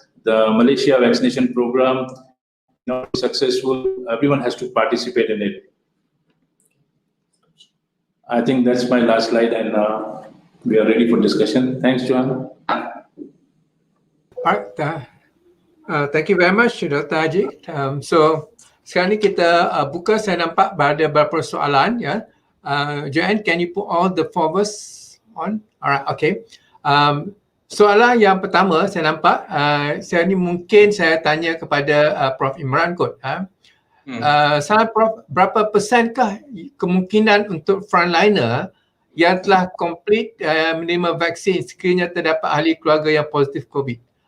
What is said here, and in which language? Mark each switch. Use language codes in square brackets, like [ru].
[en] The Malaysia vaccination program not successful, everyone has to participate in it. I think that's my last slide, and we are ready for discussion. Thanks, Johan. Alright, thank you very much, Dr. Ajit. [ms] So sekarang ni kita buka, saya nampak ada beberapa soalan ya. [en] Joanne, can you put all the forwards on? Alright, okay. [ms] Soalan yang pertama saya nampak, saya ni mungkin saya tanya kepada Prof Imran kot. Salah Prof, berapa persenkah kemungkinan untuk frontliner yang telah complete menerima vaksin sekiranya terdapat ahli keluarga yang positif COVID?